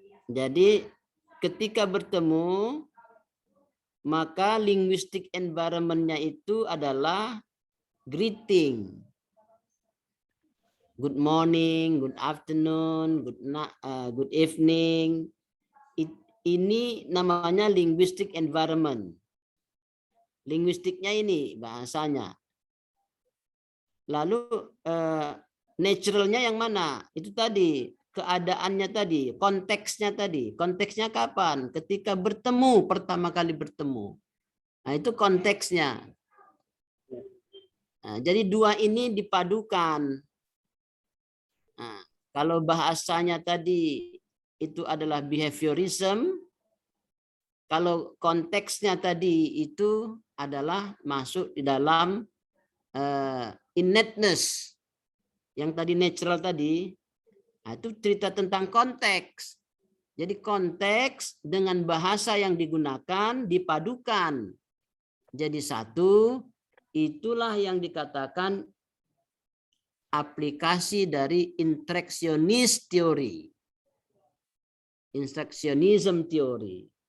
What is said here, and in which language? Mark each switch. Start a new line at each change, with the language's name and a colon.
Indonesian: Jadi ketika bertemu maka linguistic environment-nya itu adalah greeting.
English: Good morning, good afternoon, good evening.
Indonesian: Ini namanya linguistic environment. Linguistiknya ini bahasanya. Lalu naturalnya yang mana? Itu tadi keadaannya tadi, konteksnya tadi. Konteksnya kapan? Ketika bertemu, pertama kali bertemu. Nah, itu konteksnya. Nah, jadi dua ini dipadukan. Nah, kalau bahasanya tadi itu adalah behaviorism, kalau konteksnya tadi itu adalah masuk di dalam innateness. Yang tadi natural tadi, nah itu cerita tentang konteks. Jadi konteks dengan bahasa yang digunakan dipadukan. Jadi satu, itulah yang dikatakan aplikasi dari interactionist theory. Interactionism theory.